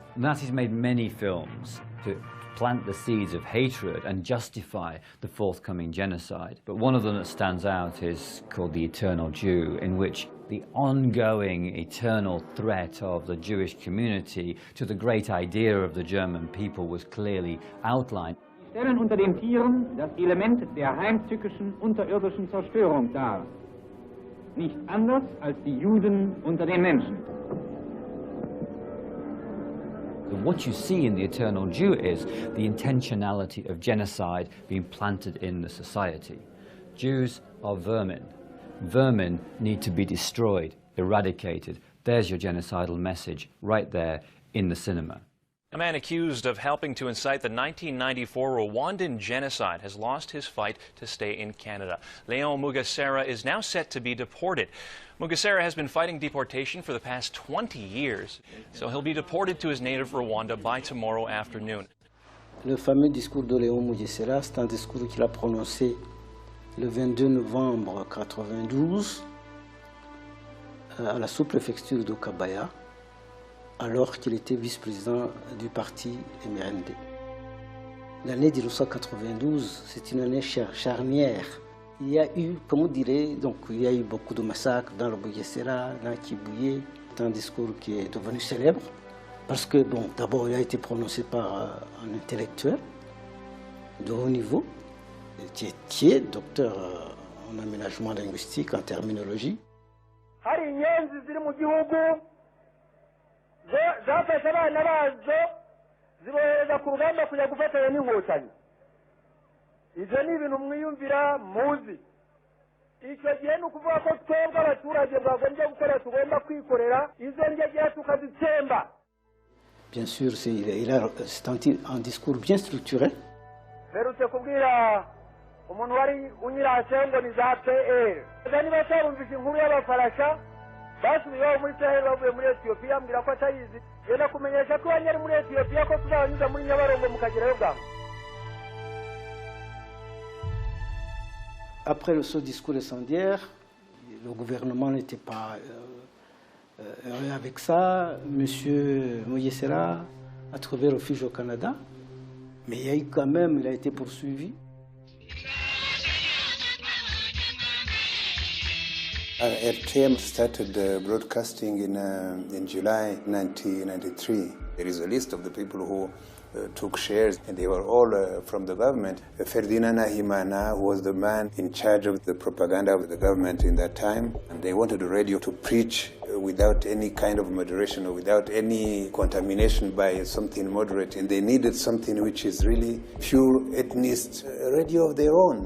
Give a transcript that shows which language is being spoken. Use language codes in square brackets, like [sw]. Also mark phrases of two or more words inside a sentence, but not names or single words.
[en] The Nazis made many films to plant the seeds of hatred and justify the forthcoming genocide. But one of them that stands out is called The Eternal Jew, in which the ongoing eternal threat of the Jewish community to the great idea of the German people was clearly outlined. [de] Sie stellen unter den Tieren das Element der heimtückischen unterirdischen Zerstörung dar. Nicht anders als die Juden unter den Menschen. [en] What you see in The Eternal Jew is the intentionality of genocide being planted in the society. Jews are vermin. Vermin need to be destroyed, eradicated. There's your genocidal message right there in the cinema. A man accused of helping to incite the 1994 Rwandan genocide has lost his fight to stay in Canada. Leon Mugesera is now set to be deported. Mugesera has been fighting deportation for the past 20 years, so he'll be deported to his native Rwanda by tomorrow afternoon. [fr] Le fameux discours de Léon Mugesera, c'est un discours qu'il a prononcé le 22 novembre 1992 à la sous-préfecture de Kabaya, alors qu'il était vice-président du parti MRND. L'année 1992, c'est une année charnière. Il y a eu, comme on dirait, donc il y a eu beaucoup de massacres dans le Mugesera, dans Kibuye. C'est un discours qui est devenu célèbre parce que, bon, d'abord, il a été prononcé par un intellectuel de haut niveau, qui est docteur en aménagement linguistique, en terminologie. [rw] zafashe abana bazo zibohereza ku rugamba kujya gufatanya n'inkotanyi. Ibyo ni ibintu mwiyumvira muzi. Icyo gihe ni ukuvuga ko twebwe abaturage bagombye gukora, tugomba kwikorera izo ngegera tukazitsemba. [fr] Bien sûr, c'est un discours bien structuré. [rw] Mperutse kubwira umuntu wari unyirase ngo ni za PR. Niba batarumvise inkuru y'abafarasha basubiyeho muri Sahel bavuye muri Ethiopia, ambwira ko atayizi. Yenda kumenyesha ko banyari muri Ethiopia ko tuzabanyuza muri Nyabarongo mukagerayo bwangu. [fr] Après ce discours incendiaire, le gouvernement n'était pas heureux avec ça. Monsieur Mugesera a trouvé refuge au Canada, mais il y a eu quand même, il a été poursuivi. [en] RTM started broadcasting in July 1993. There is a list of the people who took shares, and they were all from the government. Ferdinand Nahimana was the man in charge of the propaganda of the government in that time, and they wanted the radio to preach without any kind of moderation or without any contamination by something moderate, and they needed something which is really pure ethnicist radio of their own.